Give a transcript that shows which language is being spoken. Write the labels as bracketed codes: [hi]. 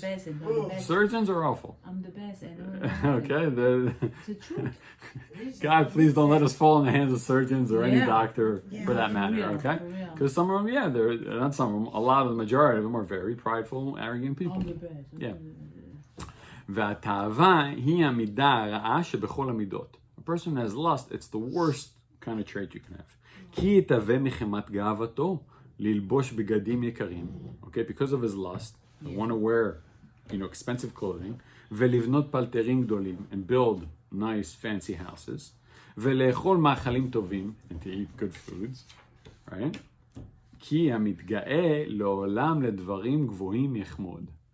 [en] best and I'm the best. Surgeons are awful. I'm the best and Okay, It's the truth. God, please don't let us fall in the hands of surgeons or any Yeah. doctor for that For matter, real, okay? for real. Because some of them, they're not some of them, a lot of the majority of them are very prideful, arrogant people. I'm the best. Yeah. [he] והתאווה היא המידה הרעה שבכל המידות. [en] A person who has lust, it's the worst kind of trait you can have. [he] כי יתהווה מחמת גאוותו ללבוש בגדים יקרים. [en] Okay, because of his lust, they want to wear, expensive clothing, [he] ולבנות פלטרים גדולים, [en] and build nice fancy houses, [he] ולאכול מאכלים טובים, [en] and to eat good foods, right? [he] כי המתגאה לעולם לדברים גבוהים יחמוד.